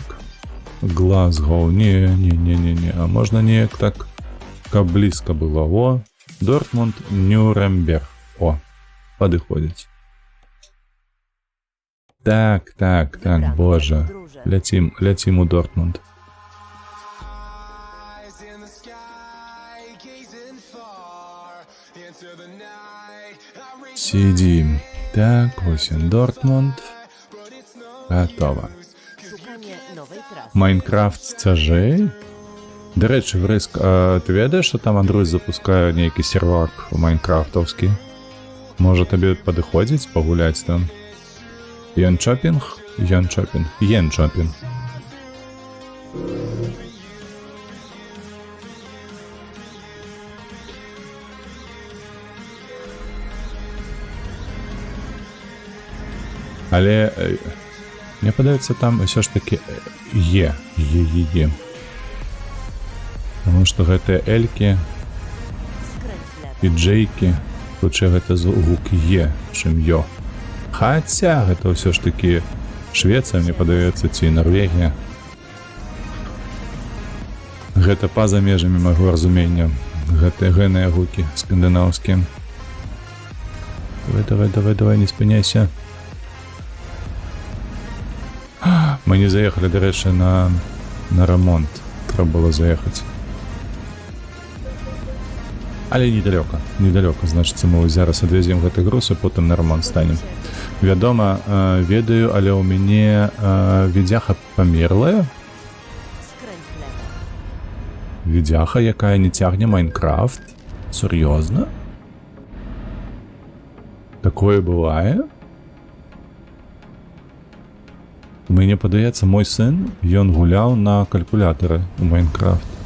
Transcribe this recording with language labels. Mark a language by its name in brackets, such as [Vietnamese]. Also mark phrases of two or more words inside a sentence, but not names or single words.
[Belarusian] Глазгоў, не. А можна неяк так, каб блізка было. О, Дортмунд, Нюрнберг. О, падыходзіць. Так, боже. Ляцім у Дортмунд. [Russian] Сидим. [Ukrainian] Так, ось він Дортмунд. Готово. [Polish] Szukanie nowej trasy. [Belarusian] Майнкрафт цяжэй? Дарэчы, Врыск, ты ведаеш, што там Андрусь запускае нейкі сервак майнкрафтаўскі? Можа табе падыходзіць пагуляць там? Янчопінг? Янчопінг. Але мне падаецца, там ўсё ж такі Е. Таму што гэтыя элькі [Polish] Skręć w lewo. [Belarusian] і джейкі, хутчэй гэта гук Е, чым Ё. Хаця гэта ўсё ж такі Швецыя, мне падаецца, ці Норвегія. Гэта па-за межамі майго разумення. Гэтыя гэныя гукі скандынаўскія. Давай, не спыняйся. Мы не заехали, дарэчы, на ремонт. Трэба было заехаць. Але недалёка, значыцца, мы зараз адвезем гэты груз, а потым на ремонт станем. Вядома, ведаю, але ў мяне відзяха памерлая. [Polish] Skręć w lewo. [Belarusian] Відзяха, якая не цягне Майнкрафт. Сур'ёзна? Такое бывае? Мне падаецца, мой сын, ён гуляў на калькулятары у Майнкрафт.